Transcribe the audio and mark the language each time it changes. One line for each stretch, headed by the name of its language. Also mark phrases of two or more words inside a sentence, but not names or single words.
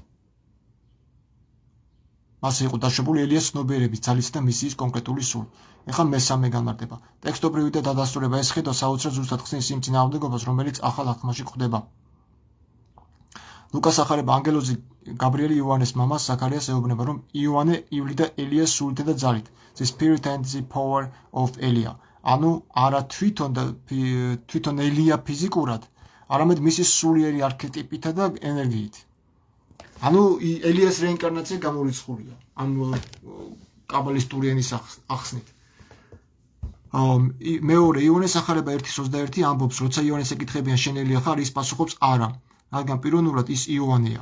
Georgian: მასზე იყო დაშვებული ელიას ცნობიერების ძალისა და მისიის კონკრეტული სული. ეხლა მესამე განმარტება. ტექსტობრივი და დადასტურება ეს ხედვა საოცრად ზუსტად ხსნის იმ წინააღმდეგობას, რომელიც ახალ აღთქმაში ხდება. ლუკას ახარება ანგელოზი გაბრიელი იოანეს მამას ზაქარიას ეუბნება, რომ იოანე ივლიდა ელიას სულითა და ძალით.
English: The spirit and the power of Elia.
Georgian: ანუ არა თვითონ ელია ფიზიკურად, არამედ მისი სულიერი არქეტიპითა და ენერგიით. ანუ ელიას რეინკარნაცია გამორიცხულია. ანუ კაბალისტური ენის ახსნით. მეორე იონეს ახარება 1:21 ამბობს, როცა იონეს ეკითხებიან შენ ელია ხარ, ის პასუხობს არა, რადგან პიროვნულად ის იოანეა.